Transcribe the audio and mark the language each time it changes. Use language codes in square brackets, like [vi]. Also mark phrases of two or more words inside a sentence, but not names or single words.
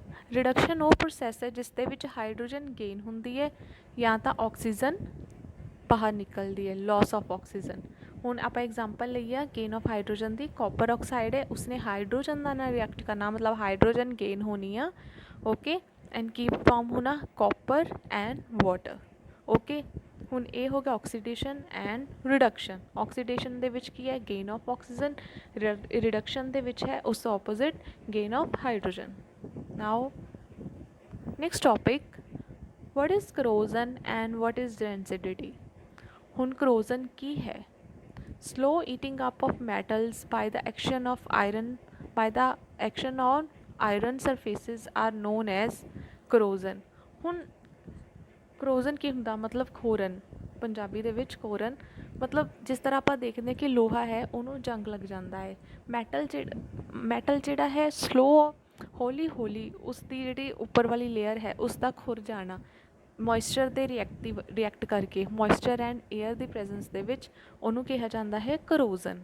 [pa] ਰਿਡਕਸ਼ਨ ਵੋ ਪ੍ਰੋਸੈਸ ਹੈ ਜਿਸ ਦੇ ਵਿਚ [en] hydrogen gain [pa] ਹੁੰਦੀ ਹੈ ਯਾ ਤੋ ਆਕਸੀਜਨ ਬਾਹਰ ਨਿਕਲਤੀ ਹੈ, [en] loss of oxygen. [pa] ਹੁਣ ਆਪ ਐਗਜ਼ਾਂਪਲ ਲਈਏ [en] gain of hydrogen [pa] ਕੀ. [en] copper oxide [pa] ਹੈ, ਉਸਨੇ ਹਾਈਡਰੋਜਨ ਕਾ ਨਾਲ ਰਿਐਕਟ ਕਰਨਾ, ਮਤਲਬ [en] hydrogen gain [pa] ਹੋਣੀ ਹੈ. [en] okay, and [pa] ਕੀ ਫੌਰਮ ਹੋਣਾ? [en] copper and water. okay, [pa] ਹੁਣ ਇਹ ਹੋ ਗਿਆ [en] oxidation and reduction. [pa] ਆਕਸੀਡੇਸ਼ਨ ਦੇ ਵਿੱਚ ਕੀ ਹੈ, [en] gain of oxygen. [pa] ਰਿਡਕਸ਼ਨ ਦੇ ਵਿੱਚ ਹੈ ਉਸ ਆਪੋਜ਼ਿਟ, [en] gain of hydrogen. now next topic, what is corrosion and what is rancidity? [pa] ਹੁਣ corrosion ਕੀ ਹੈ? [en] Slow eating up of metals by the action on iron surfaces are known as corrosion। [pa] ਹੁਣ corrosion ਕੀ ਹੁੰਦਾ, ਮਤਲਬ ਖੋਰਨ, ਪੰਜਾਬੀ ਦੇ ਵਿੱਚ ਖੋਰਨ ਮਤਲਬ ਜਿਸ ਤਰ੍ਹਾਂ ਆਪਾਂ ਦੇਖਦੇ ਕਿ ਲੋਹਾ ਹੈ ਉਹਨੂੰ ਜੰਗ ਲੱਗ ਜਾਂਦਾ ਹੈ। ਮੈਟਲ ਜਿਹੜਾ ਹੈ ਸਲੋ, ਹੌਲੀ ਹੌਲੀ ਉਸ ਦੀ ਜਿਹੜੀ ਉੱਪਰ ਵਾਲੀ ਲੇਅਰ ਹੈ ਉਸ ਦਾ ਖੁਰ ਜਾਣਾ ਮੋਇਸਚਰ ਦੇ ਰਿਐਕਟ ਕਰਕੇ, [en] moisture and air [pa] ਦੀ ਪ੍ਰੈਜ਼ੈਂਸ ਦੇ ਵਿੱਚ, ਉਹਨੂੰ ਕਿਹਾ ਜਾਂਦਾ ਹੈ ਕਰੋਜ਼ਨ।